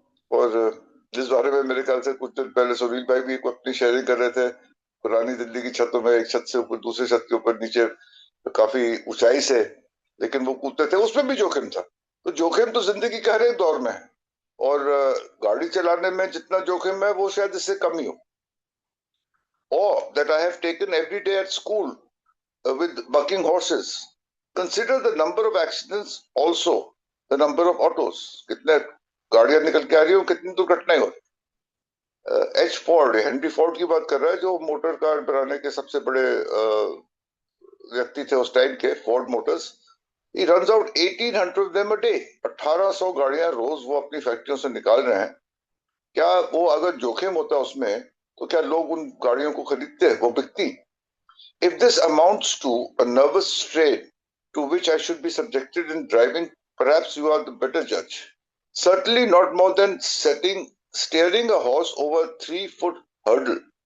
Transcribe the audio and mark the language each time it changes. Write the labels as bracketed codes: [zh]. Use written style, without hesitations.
[hi] और जिस बारे में मेरे ख्याल से कुछ दिन पहले सुनील भाई भी अपनी शेयरिंग कर रहे थे, पुरानी दिल्ली की छतों में एक छत से ऊपर दूसरे छत के ऊपर नीचे काफी ऊंचाई से, लेकिन वो कूदते थे, उसमें भी जोखिम था। तो जोखिम तो जिंदगी के हर एक दौर में है, और गाड़ी चलाने में जितना जोखिम है वो शायद इससे कम ही हो। [en] और that I have taken every day at school with bucking horses। Consider the number of accidents, also the number of autos। [hi] कितने गाड़ियां निकल के आ रही हो, कितनी दुर्घटनाएं हो रही। एच फोर्ड, हेनरी फोर्ड की बात कर रहा है, जो मोटर कार बनाने के सबसे बड़े व्यक्ति थे उस टाइम के, Ford Motors. [en] He runs out 1800 of them a day। [hi] 1800 गाड़ियां रोज वो अपनी फैक्ट्रियों से निकाल रहे हैं। क्या वो, अगर जोखिम होता उसमें, तो क्या लोग उन गाड़ियों को खरीदते, वो बिकती? [en] If this amounts to a nervous strain to which I should be subjected in driving, perhaps you are the better judge। Certainly not more than steering a horse over a 3-foot hurdle।